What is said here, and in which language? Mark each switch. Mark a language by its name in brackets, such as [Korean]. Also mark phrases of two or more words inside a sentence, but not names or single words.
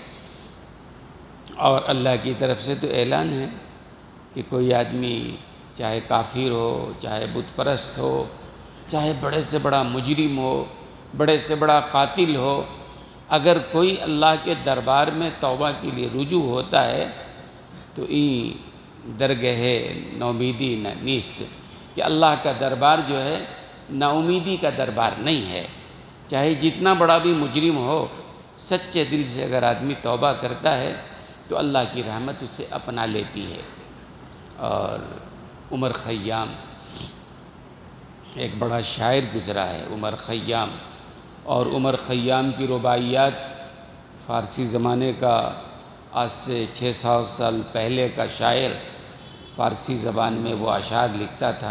[Urdu] اور اللہ کی طرف سے تو اعلان ہے کہ کوئی آدمی چاہے کافر ہو، چاہے بت پرست ہو، چاہے بڑے سے بڑا مجرم ہو، بڑے سے بڑا قاتل ہو، اگر کوئی اللہ کے دربار میں توبہ کے لیے رجوع ہوتا ہے تو [Persian] این درگہ نومیدی نہ نیست، [Urdu] کہ اللہ کا دربار جو ہے نا امیدی کا دربار نہیں ہے۔ چاہے جتنا بڑا بھی مجرم ہو، سچے دل سے اگر آدمی توبہ کرتا ہے تو اللہ کی رحمت اسے اپنا لیتی ہے۔ اور عمر خیام ایک بڑا شاعر گزرا ہے، عمر خیام، اور عمر خیام کی رباعیات فارسی زمانے کا، آج سے 600 سال پہلے کا شاعر، فارسی زبان میں وہ اشعار لکھتا تھا۔